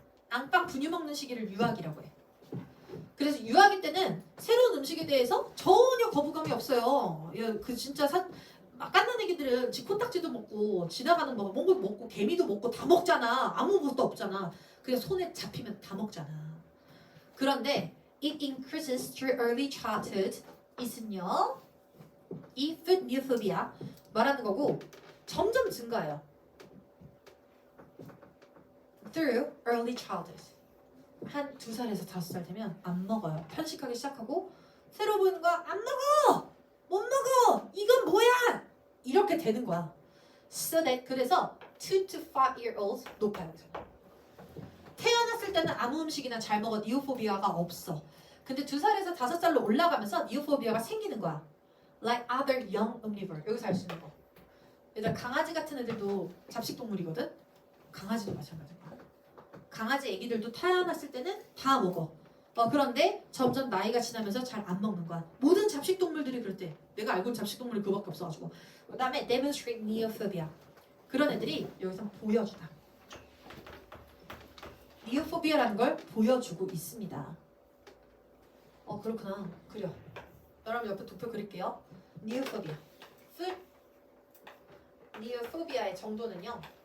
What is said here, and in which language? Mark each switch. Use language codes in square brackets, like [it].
[ko] 앙빵 분유 먹는 시기를 유아기라고 해. 그래서 유아기 때는 새로운 음식에 대해서 전혀 거부감이 없어요. 그 진짜 막 깐난 애기들은 지 코딱지도 먹고 지나가는 거 먹고 개미도 먹고 다 먹잖아. 아무것도 없잖아. 그냥 손에 잡히면 다 먹잖아. 그런데 [en] it increases through early childhood [ko] 있은요. 이 food neophobia 말하는 거고 점점 증가해요. [en] through early childhood. [ko] 한 2살에서 5살 되면 안 먹어요. 편식하기 시작하고 새로 보이는 거 안 먹어! 못 먹어! 이건 뭐야! 이렇게 되는 거야. [en] So that [ko] 그래서 [en] 2 to 5-year-olds [ko] 높아요. 태어났을 때는 아무 음식이나 잘 먹어 니오포비아가 없어. 근데 2살에서 5살로 올라가면서 니오포비아가 생기는 거야. [en] like other young omnivore. [ko] 여기서 알 수 있는 거. 얘들아 강아지 같은 애들도 잡식 동물이거든. 강아지도 마찬가지야. 강아지 애기들도 태어났을 때는 다 먹어. 그런데 점점 나이가 지나면서 잘 안 먹는 거야. 모든 잡식 동물들이 그랬대. 내가 알고 있는 잡식 동물이 그밖에 없어가지고. 그다음에 [en] demonstrate neophobia. [ko] 그런 애들이 여기서 보여주다. neophobia라는 걸 보여주고 있습니다. 그렇구나. 그려. 여러분 옆에 도표 그릴게요. neophobia. neophobia의 정도는요.